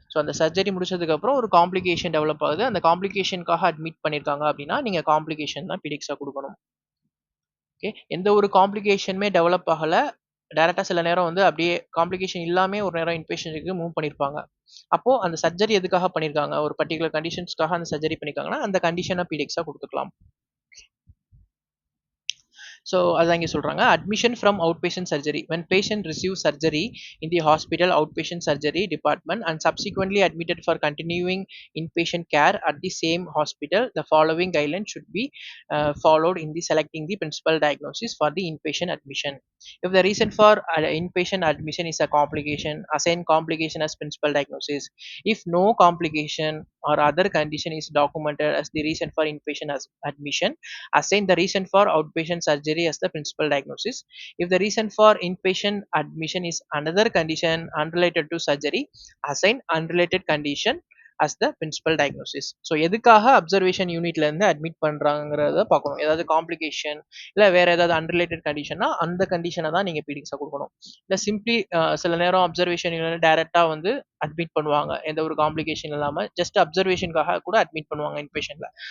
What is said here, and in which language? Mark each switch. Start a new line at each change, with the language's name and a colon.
Tamil: So அந்த surgery முடிச்சதுக்கப்புறம் ஒரு காம்ப்ளிகேஷன் டெவலப் ஆகுது. அந்த காம்ப்ளிகேஷனுக்காக அட்மிட் பண்ணியிருக்காங்க அப்படின்னா, நீங்க காம்ப்ளிகேஷன் தான் பீடிஎக்ஸா குடுக்கணும். ஓகே. எந்த ஒரு காம்ப்ளிகேஷனுமே டெவலப் ஆகல. டைரக்ட்டா சில நேரம் வந்து அப்படியே காம்ப்ளிகேஷன் இல்லாமயே ஒரு நேரம் இன்பேஷண்ட்டுக்கு மூவ் பண்ணியிருப்பாங்க. அப்போ அந்த சர்ஜரி எதுக்காக பண்ணியிருக்காங்க? ஒரு பர்ட்டிகுலர் கண்டிஷன்ஸ்க்காக அந்த சர்ஜரி பண்ணியிருக்காங்கன்னா, அந்த கண்டிஷன பீடிஎக்ஸா குடுத்துக்கலாம். ஸோ அதான் இங்கே சொல்கிறாங்க,
English: Admission from outpatient surgery when patient receives surgery in the hospital outpatient surgery department and subsequently admitted for continuing inpatient care at the same hospital, the following guidelines should be followed in the selecting the principal diagnosis for the inpatient admission. If the reason for inpatient admission is a complication, assign complication as principal diagnosis. If no complication or other condition is documented as the reason for inpatient admission, assign the reason for outpatient surgery as the principal diagnosis. If the reason for inpatient admission is another condition unrelated to surgery, assign unrelated condition as the principal diagnosis.
Tamil: So எதுக்காக observation யூனிட்ல இருந்து admit பண்றாங்கிறத பார்க்கணும். ஏதாவது complication இல்லை வேற ஏதாவது unrelated கண்டிஷன்னா அந்த கண்டிஷனை தான் நீங்க பீடிக்ஸா கொடுக்கணும். இல்லை சிம்பிளி சில நேரம் அப்சர்வேஷன் யூனிட் டைரக்டா வந்து அட்மிட் பண்ணுவாங்க, எந்த ஒரு காம்ப்ளிகேஷன் இல்லாம ஜஸ்ட் அப்சர்வேஷனுக்காக கூட அட்மிட் பண்ணுவாங்க இன்பேஷன்ட்ல.